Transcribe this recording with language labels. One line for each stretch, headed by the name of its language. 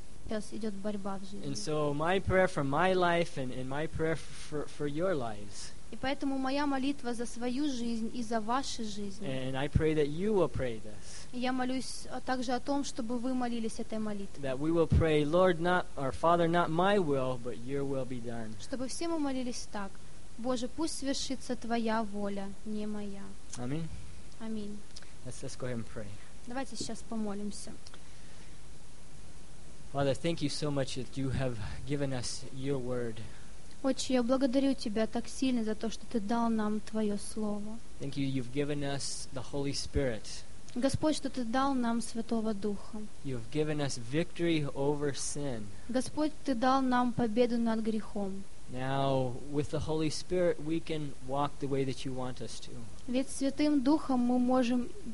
English: And so my prayer for my life and my prayer for your lives.
Russian: И поэтому моя молитва за свою жизнь и за ваши жизни.
English: And I pray that you will pray this.
Russian: Я молюсь также о том, чтобы вы молились этой молитвой.
English: That we will pray, Lord, not our Father, not my will, but your will be done.
Russian: Чтобы все мы молились так: Боже, пусть свершится твоя воля, не моя. Аминь. Аминь.
English: Let's go ahead and pray.
Russian: Давайте сейчас помолимся.
English: Father, thank you so much that you have given us your word.
Russian: Отче, я благодарю тебя так сильно за то, что ты дал нам твое слово.
English: Thank you, you've given us the Holy Spirit.
Russian: Господь, что ты дал нам Святого Духа.
English: You've given us victory over sin.
Russian: Господь, ты дал нам победу над грехом.
English: Now, with the Holy Spirit, we can walk the way that you want us to.
Russian: Ведь Святым Духом мы можем